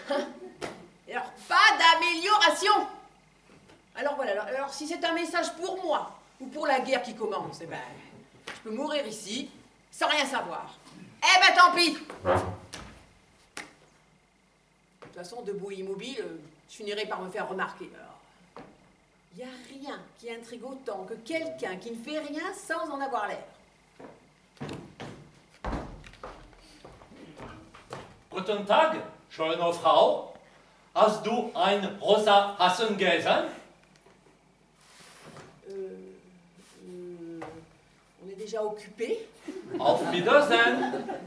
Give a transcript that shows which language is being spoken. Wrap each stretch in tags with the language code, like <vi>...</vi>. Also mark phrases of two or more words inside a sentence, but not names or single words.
<fr>Et alors, pas d'amélioration! Alors voilà, alors si c'est un message pour moi, ou pour la guerre qui commence, eh ben, je peux mourir ici, sans rien savoir. Eh ben, tant pis! De toute façon, debout et immobile, je finirai par me faire remarquer. Alors, il n'y a rien qui intrigue autant que quelqu'un qui ne fait rien sans en avoir l'air.</fr> <de>Guten Tag, schöne Frau. Hast du ein rosa Hasen gelesen?</de> <fr>On est déjà occupé.</fr> <de>Auf Wiedersehen.</de>